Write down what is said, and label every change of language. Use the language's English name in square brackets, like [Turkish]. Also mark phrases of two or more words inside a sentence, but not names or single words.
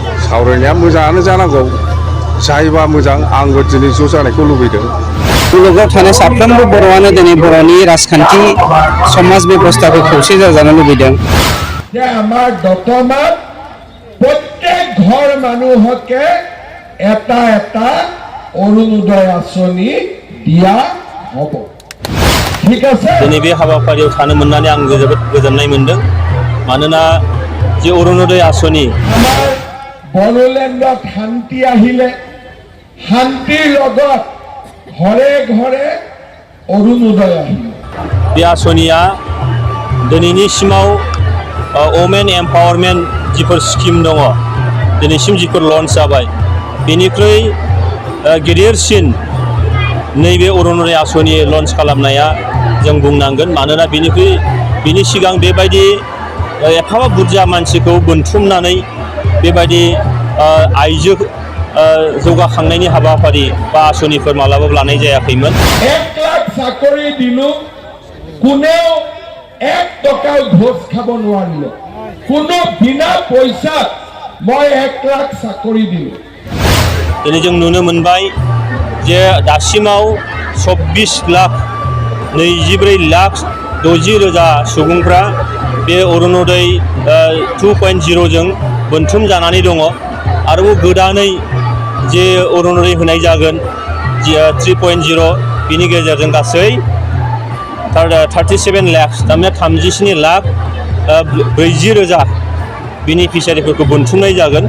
[Bodo] सावरायनाया मोजाङानो जानांगौ जायोबा मोजां आंबो दिनै ज' जानायखौ लुबैदों। मुलुगाव थानाय साफ्रोमबो बर'आनो दिनै बर'नि राजखान्थि समाज बेबस्थाखौ खौसे जाजानो लुबैदों। [Assamese] যে আমাৰ বৰ্তমান প্ৰত্যেক ঘৰ মানুহকে এটা এটা অৰুণোদয় আঁচনি দিয়া হ'ব। ঠিক আছে। [Bodo] दिनै बे हाबाफारियाव थानो मोननानै आं जोबोद गोजोननाय मोनदों। मानोना जे अरुणोदय आसनि [Assamese] আমাৰ বড়োলেণ্ডত শান্তি আহিলে শান্তিৰ লগত ঘৰে ঘৰে অৰুণোদয় আহিলে। [Bodo] बे आसनिया दिनैनिसिमाव [English] women empowerment [Bodo] जिफोर स्किम दङ दिनैसिम जिफोर लन्च जाबाय बेनिख्रुइ गिदिरसिन नैबे अरुणोदय आसनि लन्च खालामनाया जों बुंनांगोन। मानोना बिनि सिगां बेबायदि एफाबां बुरजा मानसिखौ बोनथुमनानै बेबायदि आइजो जौगाखांनायनि हाबाफारि बा आसनिफोर मालाबाबो लानाय जायाखैमोन। [Assamese] 1 लाख চাকৰি দিলো কোনেও 1 টকাও ঘোষ খাব নোৱাৰিলে। কোনো বিনা পইচাত মই 1 লাখ চাকৰি দিলো। [Bodo] दिनै जों नुनो मोनबाय जे दासिमाव 24,24,60,000 सुबुंफ्रा बे अरुणोदय 2.0 जों बोनथुम जानानै दङ। आरोबाव गोदानै जे अरुणोदय होनाय जागोन 3.0 बिनि गेजेरजों गासै 37 लाख थारमाने 37,40,000 बेनिफिसियारिफोरखौ बोनथुमनाय जागोन।